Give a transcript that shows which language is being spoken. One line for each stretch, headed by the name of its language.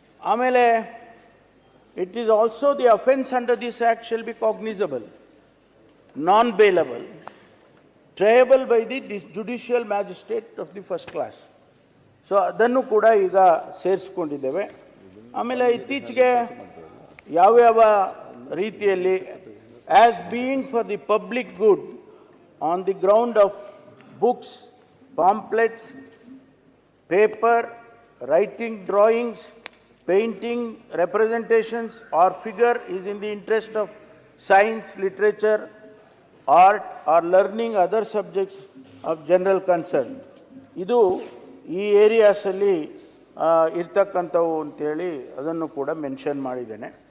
English: ಆಮೇಲೆ it is also the offence under this act shall be cognizable, non bailable, triable by the judicial magistrate of the first class.
Kannada: So ಅದನ್ನು ಕೂಡ ಈಗ ಸೇರಿಸ್ಕೊಂಡಿದ್ದೇವೆ. ಆಮೇಲೆ ಇತ್ತೀಚೆಗೆ ಯಾವ್ಯಾವ ರೀತಿಯಲ್ಲಿ
English: As being for the public good on the ground of books, pamphlets, paper, writing, drawings, painting, representations or figure is in the interest of science, literature, art or learning other subjects of general concern.
Kannada: ಇದು ಈ ಏರಿಯಾಸಲ್ಲಿ ಇರ್ತಕ್ಕಂಥವು ಅಂತೇಳಿ ಅದನ್ನು ಕೂಡ mention ಮಾಡಿದ್ದೇನೆ.